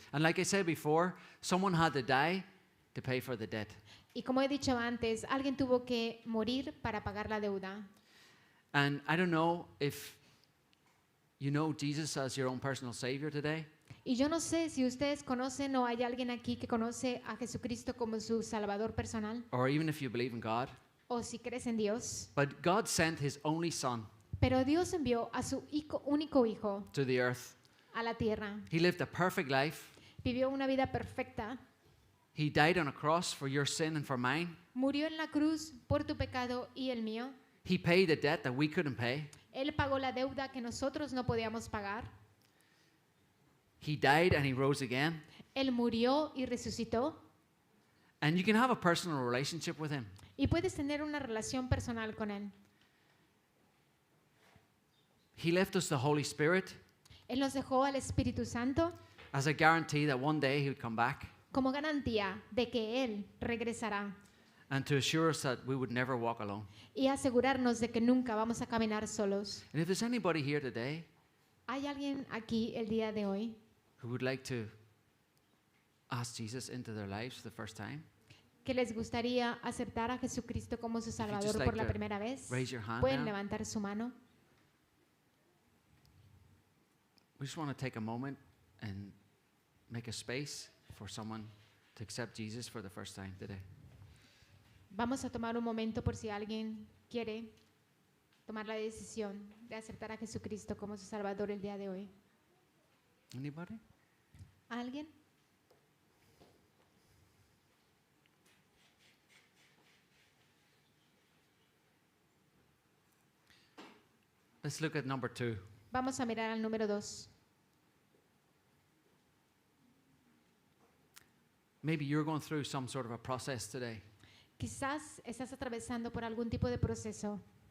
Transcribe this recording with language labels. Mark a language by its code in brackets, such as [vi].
[en] And like I said before, someone had to die to pay for the debt. [es] Y como he dicho antes, alguien tuvo que morir para pagar la deuda. [en] And I don't know if you know Jesus as your own personal Savior today. [es] Y yo no sé si ustedes conocen o hay alguien aquí que conoce a Jesucristo como su Salvador personal, [en] Or even if you believe in God. [es] o si crees en Dios. [en] But God sent His only Son [es] Pero Dios envió a su único hijo [en] to the earth. [es] a la tierra. [en] He lived a perfect life. [es] Vivió una vida perfecta. [en] He died on a cross for your sin and for mine. [es] Murió en la cruz por tu pecado y el mío. [en] He paid a debt that we couldn't pay. [es] Él pagó la deuda que nosotros no podíamos pagar. [en] He died and He rose again. [es] Él murió y resucitó. [en] And you can have a personal relationship with Him. [es] Y puedes tener una relación personal con Él. [en] He left us the Holy Spirit [es] Él nos dejó al Espíritu Santo [en] as a guarantee that one day He would come back [es] como garantía de que Él regresará [en] and to assure us that we would never walk alone. [es] y asegurarnos de que nunca vamos a caminar solos. [en] And if there's anybody here today [es] ¿Hay alguien aquí el día de hoy [en] who would like to ask Jesus into their lives for the first time, [es] que les gustaría aceptar a Jesucristo como su Salvador [en] like [es] por la [en] to [es] primera vez? [en] raise your hand [es] Pueden [en] now. [es] levantar su mano. [en] We just want to take a moment and make a space for someone to accept Jesus for the first time today. [es] Vamos a tomar un momento por si alguien quiere tomar la decisión de aceptar a Jesucristo como su Salvador el día de hoy. [en] Anybody? [es] ¿Alguien? [en] Let's look at number 2. [es] Vamos a mirar al número 2. [en] Maybe you're going through some sort of a process today. [es] Quizás estás atravesando por algún tipo de proceso.